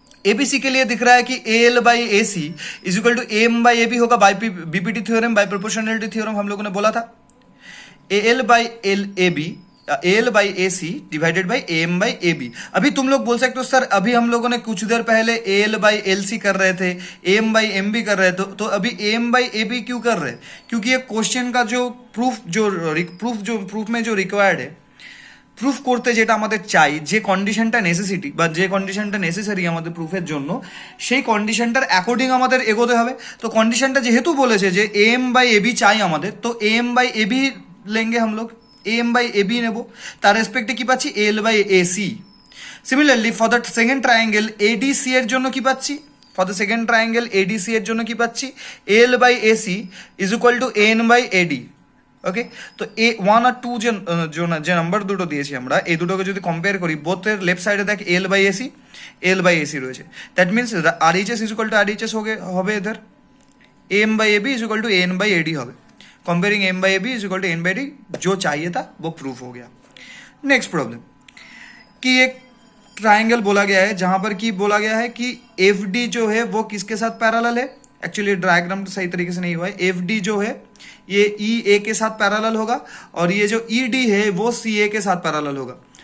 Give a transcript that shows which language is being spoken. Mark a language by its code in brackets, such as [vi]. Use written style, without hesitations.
[hi] ABC के लिए दिख रहा है कि A L by A C is equal to M by A B होगा by BPT theorem by proportionality theorem हम लोगों ने बोला था। A L by L A B A L by A C divided by M by A B. अभी तुम लोग बोल सकते हो सर अभी हम लोगों ने कुछ देर पहले A L by L C कर रहे थे, एम बाई एम बी कर रहे थे, तो अभी एम बाई ए बी क्यों कर रहे हैं? क्योंकि ये क्वेश्चन का जो प्रूफ में जो रिक्वायर्ड है, [bn] প্রুফ করতে যেটা আমাদের চাই, যে কন্ডিশনটা নেসেসিটি বা যে কন্ডিশনটা নেসেসারি আমাদের প্রুফের জন্য, সেই কন্ডিশনটার অ্যাকর্ডিং আমাদের এগোতে হবে। তো কন্ডিশনটা যেহেতু বলেছে যে এম বাই এ বি চাই আমাদের, তো এম বাই এ বি [hi] লেঙ্গে हम लोग [bn] এম বাই এ বি নেব, তার রেসপেক্টে কি পাচ্ছি L by A C. Similarly for the second triangle ADC এর জন্য কি পাচ্ছি, for the second triangle ADC এর জন্য কি পাচ্ছি L by A C is equal to N by AD. ওকে, তো এ ওয়ান আর টু যে নাম্বার দুটো দিয়েছি আমরা, এই দুটোকে যদি কম্পেয়ার করি, বোথের লেফট সাইডে দেখ এল বাই এসি রয়েছে। That means আর H S is equal to আর H S হবে [hi] इधर M by A B is equal to N by A D [bn] হবে। [hi] Comparing M by A B is equal to N by D, जो चाहिए था वो proof हो गया। Next problem कि एक ट्राइंगल बोला गया है जहां पर की बोला गया है कि एफ डी जो है वो किसके साथ पैरेलल है। एक्चुअली डायग्राम तो सही तरीके से नहीं हुआ है। एफ डी जो है ये ई ए के साथ पैरेलल होगा और ये जो ई डी है वो सी ए के साथ पैरेलल होगा।